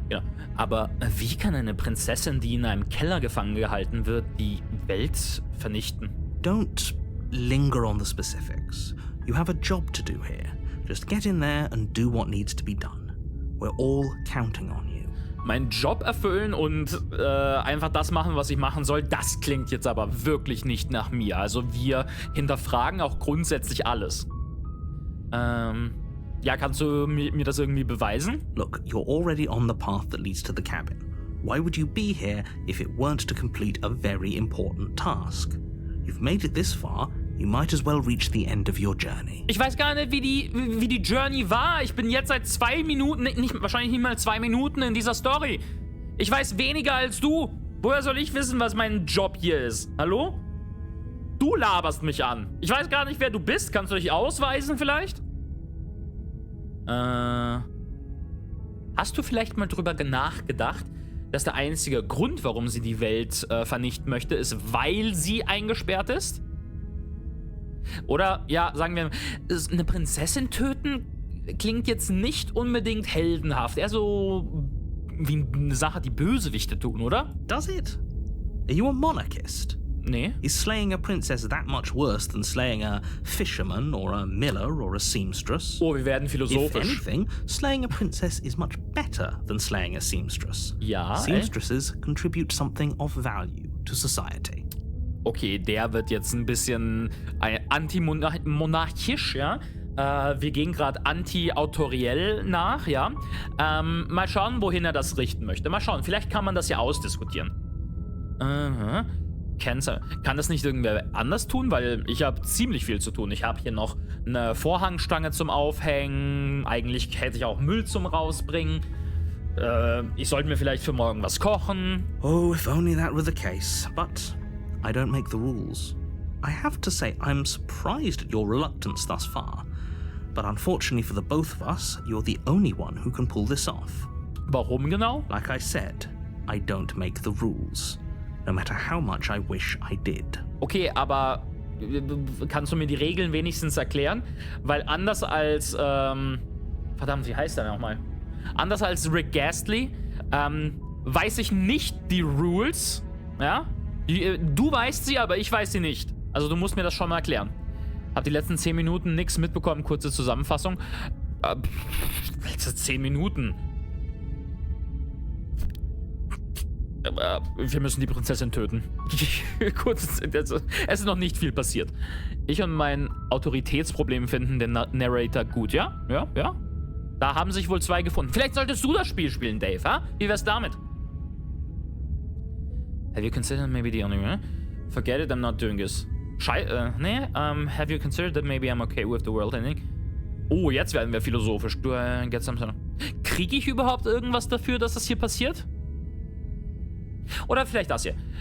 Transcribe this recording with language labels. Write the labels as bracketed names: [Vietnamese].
[German] Ja, aber wie kann eine Prinzessin, die in einem Keller gefangen gehalten wird, die Welt vernichten? [English] Don't linger on the specifics. You have a job to do here. Just get in there and do what needs to be done. We're all counting on you. [German] Meinen Job erfüllen und einfach das machen, was ich machen soll, das klingt jetzt aber wirklich nicht nach mir. Also wir hinterfragen auch grundsätzlich alles. Ja, kannst du mir das irgendwie beweisen? Look, you're already on the path that leads to the cabin. Why would you be here if it weren't to complete a very important task? You've made it this far, you might as well reach the end of your journey. Ich weiß gar nicht, wie die Journey war. Ich bin jetzt seit 2 Minuten, wahrscheinlich nicht mal 2 Minuten in dieser Story. Ich weiß weniger als du. Woher soll ich wissen, was mein Job hier ist? Hallo? Du laberst mich an. Ich weiß gar nicht, wer du bist. Kannst du dich ausweisen vielleicht? Hast du vielleicht mal drüber nachgedacht, dass der einzige Grund, warum sie die Welt vernichten möchte, ist, weil sie eingesperrt ist? Oder, ja, sagen wir, eine Prinzessin töten klingt jetzt nicht unbedingt heldenhaft. Eher so wie eine Sache, die Bösewichte tun, oder? [English] Does it? Are you a monarchist? [German] Nee. [English] Is slaying a princess that much worse than slaying a fisherman or a miller or a seamstress? [German] Oh, wir werden [English] If [German] philosophisch. [English] anything, slaying a princess is much better than slaying a seamstress. [German] Ja, [English] Seamstresses contribute something of value to society. [German] Okay, der wird jetzt ein bisschen antimonarchisch, ja. Wir gehen gerade anti-autoriell nach, ja. Mal schauen, wohin er das richten möchte. Mal schauen, vielleicht kann man das ja ausdiskutieren. Kann das nicht irgendwer anders tun? Weil ich habe ziemlich viel zu tun. Ich habe hier noch eine Vorhangstange zum Aufhängen. Eigentlich hätte ich auch Müll zum Rausbringen. Ich sollte mir vielleicht für morgen was kochen. [English] Oh, if only that were the case. But I don't make the rules. I have to say I'm surprised at your reluctance thus far. But unfortunately for the both of us, you're the only one who can pull this off. [German] Warum genau? [English] Like I said, I don't make the rules. No matter how much I wish I did. [German] Okay, aber kannst du mir die Regeln wenigstens erklären? Weil anders als, verdammt, wie heißt der nochmal? Anders als Rick Ghastly, weiß ich nicht die Rules, ja? Du weißt sie, aber ich weiß sie nicht. Also du musst mir das schon mal erklären. Hab die letzten 10 Minuten nichts mitbekommen, kurze Zusammenfassung. Letzte 10 Minuten. Wir müssen die Prinzessin töten. Kurz, es ist noch nicht viel passiert. Ich und mein Autoritätsproblem finden den Narrator gut, ja? Ja, ja. Da haben sich wohl 2 gefunden. Vielleicht solltest du das Spiel spielen, Dave, ha? Wie wär's damit? [English] Have you considered maybe the only way? Forget it, I'm not doing this. Have you considered that maybe I'm okay with the world ending? [German] Oh, jetzt werden wir philosophisch. Kriege ich überhaupt irgendwas dafür, dass das hier passiert? Oder vielleicht das hier.